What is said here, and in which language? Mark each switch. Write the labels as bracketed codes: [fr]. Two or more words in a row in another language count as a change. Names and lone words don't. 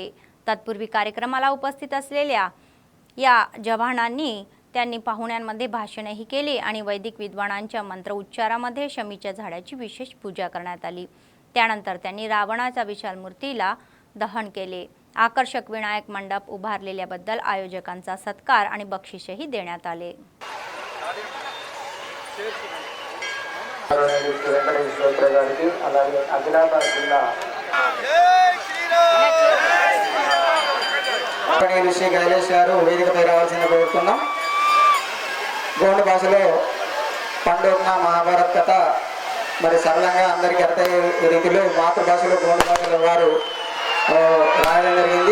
[mr] तत्पूर्वी कार्यक्रमाला उपस्थित असलेल्या या जवानांनी त्यांनी पाहुण्यांमध्ये भाषणही केली आणि वैदिक विद्वानांच्या मंत्र उच्चारामध्ये शमीच्या झाडाची विशेष पूजा करण्यात आली. त्यानंतर त्यांनी रावणाच्या विशाल मूर्तीला दहन केले. आकर्षक विनायक मंडप उभारलेल्याबद्दल आयोजकांचा सत्कार आणि बक्षीसही देण्यात आले. [te] అలాగే ఆదిలాబాద్ జిల్లా శ్రీ గైలేష్ గారు వేదికపై రావాల్సింది కోరుతున్నాం. గోండు భాషలో పండుగ మహాభారత్ కథ మరి సరళంగా అందరికీ అర్థమయ్యే రీతిలో మాతృభాషలో గోండు భాషలో వారు రాయడం జరిగింది.